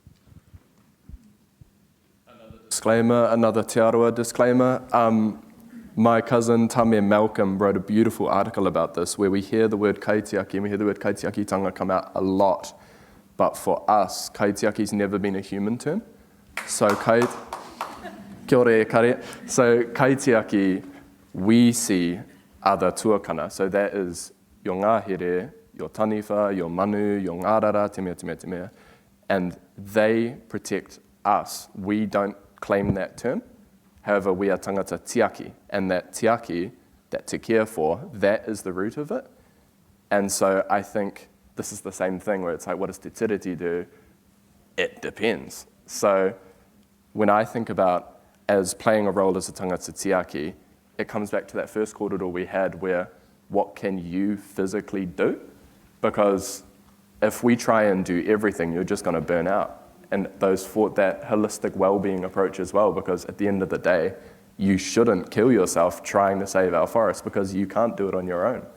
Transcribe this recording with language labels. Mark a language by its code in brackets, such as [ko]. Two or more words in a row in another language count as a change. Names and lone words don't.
[en] Another Te Aroha disclaimer. My cousin Tamir Malcolm wrote a beautiful article about this, where we hear the word kaitiaki, and we hear the word kaitiakitanga come out a lot. But for us, kaitiaki's never been a human term. [mi] So kia ora e kare. [en] So kaitiaki, we see other tuakana. So that is your ngahere, your taniwha, your manu, your ngarara, [mi] te mea. [en] And they protect us. We don't claim that term. However, we are [mi] tangata tiaki, [en] and that tiaki, that to care for, that is the root of it. And so I think this is the same thing where it's like, what does [mi] te tiriti [en] do? It depends. So when I think about as playing a role as a [mi] tangata tiaki, [en] it comes back to that first kōrero we had where what can you physically do? Because if we try and do everything, you're just going to burn out. And that holistic well-being approach as well, because at the end of the day, you shouldn't kill yourself trying to save our forests because you can't do it on your own.